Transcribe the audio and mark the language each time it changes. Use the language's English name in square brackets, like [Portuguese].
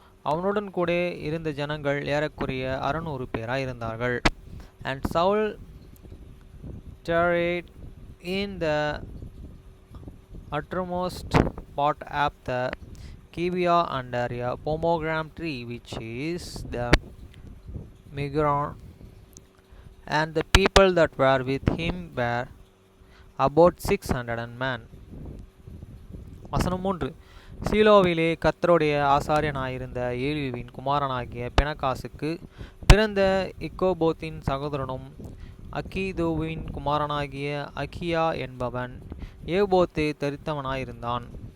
[Tamil] அவனுடன் கூட இருந்த ஜனங்கள் ஏறக்குறைய 600 பேராய் இருந்தார்கள். [English] And Saul tarried in the uttermost part of the Gibeah under a pomegranate tree, which is the Migron, and the people that were with him were about 600 men. [Tamil] வசனம் 3. சீலோவிலே கர்த்தருடைய ஆசாரியனாயிருந்த ஏலிவின் குமாரனாகிய பினகாசுக்கு பிறந்த இக்கோபோத்தின் சகோதரனும் அக்கீதோவின் குமாரனாகிய அகியா என்பவன் ஏபோத்து தரித்தவனாயிருந்தான்.